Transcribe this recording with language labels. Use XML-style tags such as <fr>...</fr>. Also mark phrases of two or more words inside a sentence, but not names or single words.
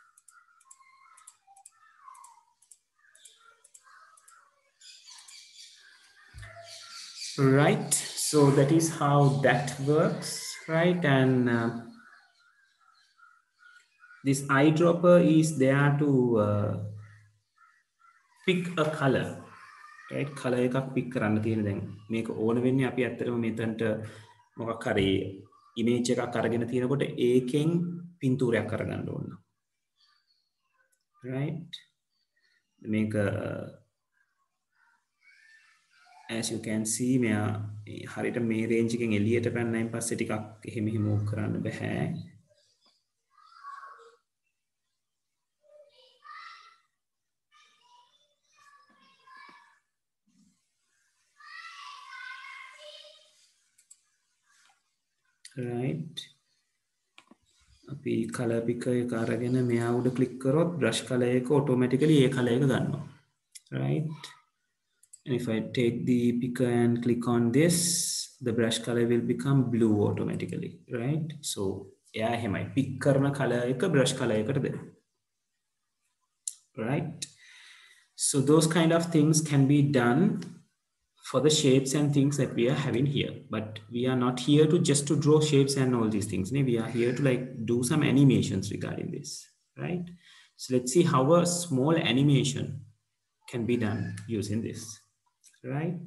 <en>Right, so that is how that works, right? And this eyedropper is there to pick a color, right?</en> <si>Color එකක් pick කරන්න තියෙන දැන් මේක ඕන වෙන්නේ අපි ඇත්තටම මෙතනට මොකක් හරි image එකක් අරගෙන තියෙනකොට ඒකෙන් පින්තූරයක් අරගන්න ඕන. Right? මේක</si> <en>as you can see</en> <si>මෙයා හරියට මේ range එකෙන් එළියට පැනනයින් පස්සේ ටිකක් එහෙම move කරන්න බෑ.</si> <en>Right.</en> <si>අපි</si> <en>color picker</en> <si>එක අරගෙන මෙයා උඩ click කරොත්</si> <en>brush color</en> <si>එක automatically ඒ color එක ගන්නවා.</si> <en>Right. And if I take the picker and click on this, the brush color will become blue automatically, right?</en> <si>So එයා එහෙමයි pick කරන color එක</si> <en>brush color</en> <si>එකට දෙනවා.</si> <en>Right. So those kind of things can be done for the shapes and things that we are having here, but we are not here to just to draw shapes and all these things. We are here to like do some animations regarding this, right? So let's see how a small animation can be done using this, right?</en>